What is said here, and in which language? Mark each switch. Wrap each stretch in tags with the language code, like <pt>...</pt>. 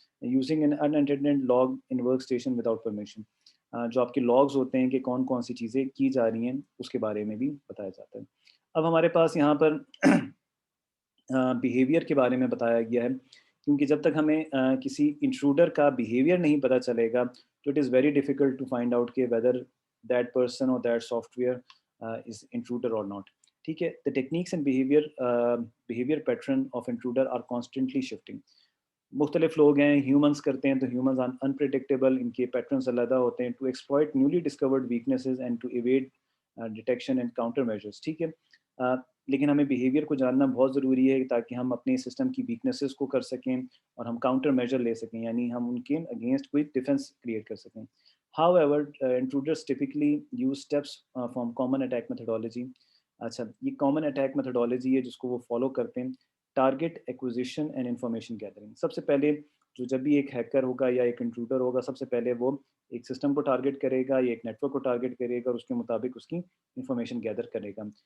<en>using an unattended log in workstation without permission,</en> <ur>جو آپ کے لاگز ہوتے ہیں کہ کون کون سی چیزیں کی جا رہی ہیں اس کے بارے میں بھی بتایا جاتا ہے. اب ہمارے پاس یہاں پر بیہیویئر کے بارے میں بتایا گیا ہے, کیونکہ جب تک ہمیں کسی انٹروڈر کا بیہیویئر نہیں پتہ چلے گا تو</ur> <en>it is very difficult to find out</en> <ur>کہ</ur> <en>Whether that person or that software is intruder or not. ٹھیک ہے, the techniques and behavior pattern of intruder are constantly shifting.</en> <ur>مختلف لوگ ہیں, ہیومنس کرتے ہیں تو ہیومنز انپریڈکٹیبل, ان کے پیٹرنس علیحدہ ہوتے ہیں.</ur> <en>To exploit newly discovered weaknesses and to avoid detection and countermeasures.</en> <ur>ٹھیک ہے, لیکن ہمیں بیہیویئر کو جاننا بہت ضروری ہے تاکہ ہم اپنے سسٹم کی ویکنیسز کو کر سکیں اور ہم کاؤنٹر میجر لے سکیں, یعنی ہم ان کے اگینسٹ کوئی ڈیفینس کریٹ کر سکیں.</ur> <en>However, intruders typically use steps from common attack methodology.</en> <ur>اچھا, یہ کامن اٹیک میتھڈالوجی ہے جس کو وہ فالو کرتے ہیں.</ur> <en>Target acquisition and information gathering.</en> <ur>سب سے پہلے جو جب بھی ایک ہیکر ہوگا یا ایک انٹروڈر ہوگا, سب سے پہلے وہ ایک سسٹم کو ٹارگیٹ کرے گا یا ایک نیٹ ورک کو ٹارگیٹ کرے گا اور اس کے مطابق اس کی انفارمیشن گیدر کرے گا.</ur>